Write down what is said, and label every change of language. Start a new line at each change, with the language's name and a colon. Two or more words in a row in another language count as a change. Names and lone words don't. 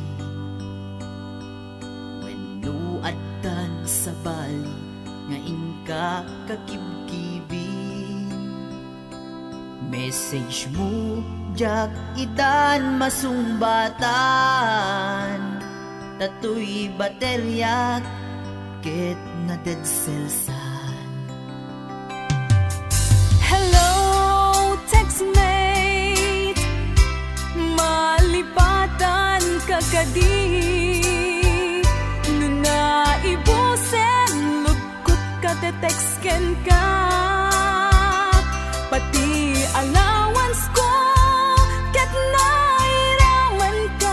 Iloko: Wenno addan sa bali nga inka kakibkibin. Message mo jak itan masumbatan, tatoy bateryak ket na
English: dead cells.
Iloko: Hello, textmate, malipatan ka kadi. Nuna ibusen, lugkot ka te-textken ka. Pati allowance ko, ket nairaman ka.